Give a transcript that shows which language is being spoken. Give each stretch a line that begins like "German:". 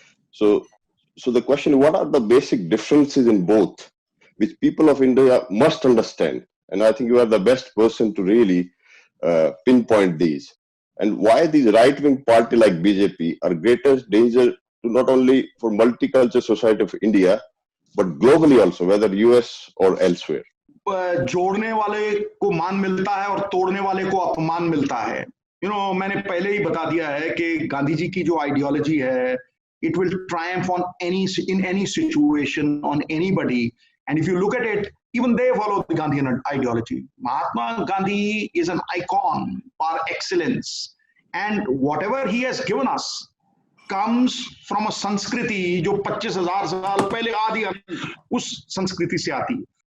English: So the question is, what are the basic differences in both, which people of India must understand? And I think you are the best person to really pinpoint these. And why these right-wing party like BJP are greatest danger to not only for multicultural society of India, but globally also, whether US or elsewhere.
Hindi: जोड़ने वाले को मान मिलता है और तोड़ने वाले को अपमान मिलता है. मैंने पहले ही बता दिया है कि गांधी जी की जो आइडियोलॉजी है,
English: it will triumph in any situation on anybody. And if you look at it, even they follow the Gandhian ideology. Mahatma Gandhi is an icon par excellence, and whatever he has given us comes from a Sanskriti
Hindi: जो 25,000 साल पहले आदि उस संस्कृति से आती है.